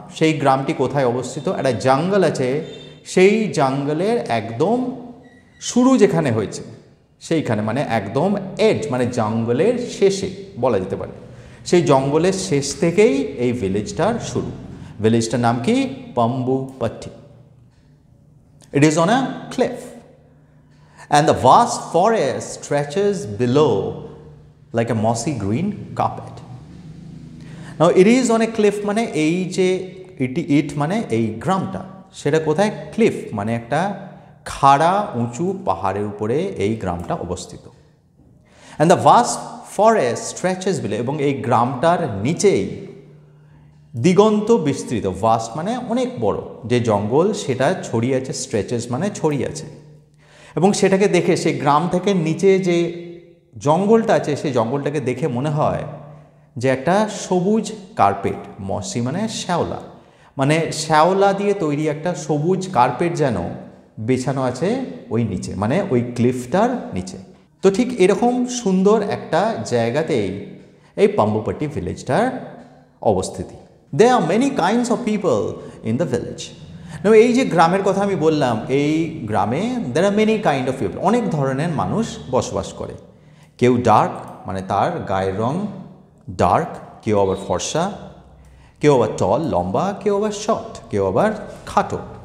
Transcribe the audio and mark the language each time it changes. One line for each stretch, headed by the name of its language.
Bangla: সেই গ্রামটি কোথায় অবস্থিত? একটা জঙ্গল আছে, সেই জঙ্গলের একদম শুরু যেখানে হয়েছে সেইখানে মানে একদম এজ মানে জঙ্গলের শেষে বলা যেতে পারে, সেই জঙ্গলের শেষ থেকেই এই ভিলেজটার শুরু। ভিলেজটার নাম কি? পাম্বুপাট্টি।
English: It is on a cliff and the vast forest stretches below like a mossy green carpet. Now it is on a cliff
Bangla: মানে এই যে ইট মানে এই গ্রামটা, সেটা কোথায়? ক্লিফ মানে একটা খাড়া উঁচু পাহাড়ের উপরে এই গ্রামটা অবস্থিত।
English: and the vast forest stretches below
Bangla: এবং এই গ্রামটার নিচেই দিগন্ত বিস্তৃত, ভাস্ট মানে অনেক বড়, যে জঙ্গল সেটা ছড়িয়ে আছে, স্ট্রেচেস মানে ছড়িয়ে আছে। এবং সেটাকে দেখে সেই গ্রাম থেকে নিচে যে জঙ্গলটা আছে সেই জঙ্গলটাকে দেখে মনে হয় যে একটা সবুজ কার্পেট, মসি মানে শ্যাওলা, মানে শ্যাওলা দিয়ে তৈরি একটা সবুজ কার্পেট যেন বেছানো আছে ওই নিচে মানে ওই ক্লিফটার নিচে। তো ঠিক এরকম সুন্দর একটা জায়গাতেই এই পাম্বুপাট্টি ভিলেজটার অবস্থিতি।
English: There are many kinds of people in the village.
Bangla: এই যে গ্রামের কথা আমি বললাম, এই গ্রামে
English: there are many kind of people,
Bangla: অনেক ধরনের মানুষ বসবাস করে। কেউ ডার্ক মানে তার গায়ের রং ডার্ক, কেউ আবার ফর্সা, কেউ আবার টল লম্বা, কেউ আবার শর্ট, কেউ আবার খাটো।